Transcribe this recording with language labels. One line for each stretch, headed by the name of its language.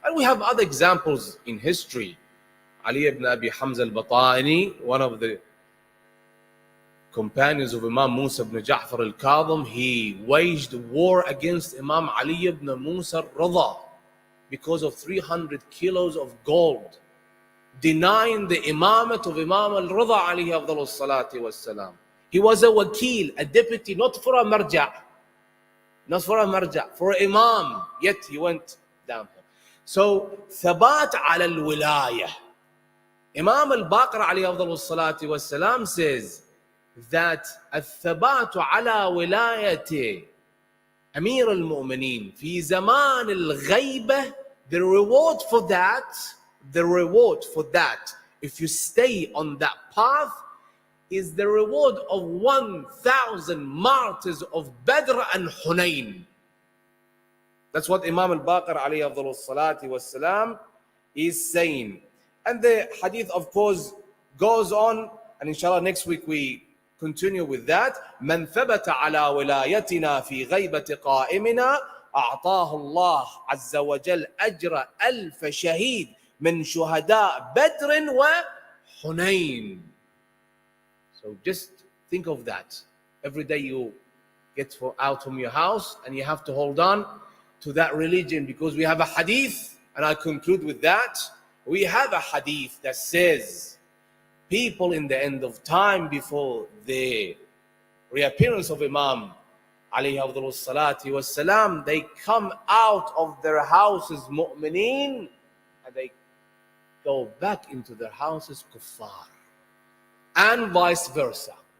English: And we have other examples in history. Ali ibn Abi Hamza al-Batani, one of the companions of Imam Musa ibn Ja'far al-Kadhim, he waged war against Imam Ali ibn Musa al-Rida because of 300 kilos of gold, denying the imamat of Imam al-Rida alayhi afdalu salati wassalam. He was a wakil, a deputy, not for a marja'. not for a marja, for Imam, yet he went down.
Arabic: So, ثبات على الولاية.
English: Imam al-Baqir alayhi afdalu salati wassalam says that
Arabic: الثبات على ولاية أمير المؤمنين في زمان الغيبة,
English: the reward for that, if you stay on that path, is the reward of 1,000 martyrs of Badr and Hunayn. That's what Imam al-Baqir alayhi afdalu salati wassalam is saying. And the hadith, of course, goes on, and inshallah next week we continue with that.
Arabic: من ثبت على ولايتنا في غيبة قائمنا أعطاه الله عز وجل أجر ألف شهيد من شهداء بدر وحنين.
English: So just think of that. Every day you get out from your house and you have to hold on to that religion, because we have a hadith, and I conclude with that. We have a hadith that says people in the end of time, before the reappearance of Imam alayhi afdalu salati wassalam, they come out of their houses mu'mineen, and they go back into their houses kuffar, and vice versa.